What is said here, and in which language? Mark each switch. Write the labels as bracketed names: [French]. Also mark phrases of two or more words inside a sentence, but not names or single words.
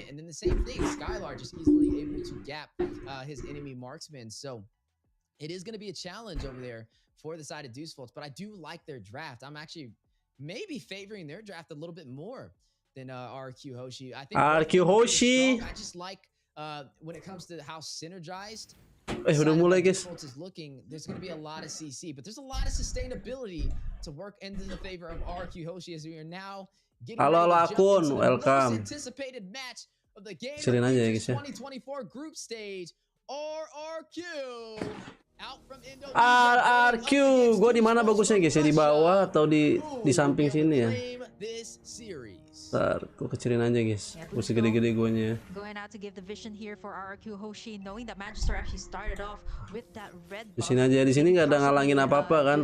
[English] And then the same thing, Skylar just easily able to gap his enemy marksman. So it is going to be a challenge over there for the side of Deusvult, but I do like their draft. I'm actually maybe favoring their draft a little bit more than RQ Hoshi. I think RQ Hoshi. I just like when it comes to how synergized [Indonesian] udah mulai, guys. [English] is looking. There's going to be a lot of CC, but there's a lot of sustainability to work into the favor of RQ Hoshi as we are now getting [Indonesian] halo akun, [English] the welcome. most anticipated match of the game. 2024 group stage. RRQ out from Indonesia. [Indonesian] RRQ, gue di mana bagusnya guys ya, di bawah atau di samping sini ya? Ntar gue kecilin aja guys, gue segede-gede guanya. Di sini aja, di sini nggak ada ngalangin apa-apa kan?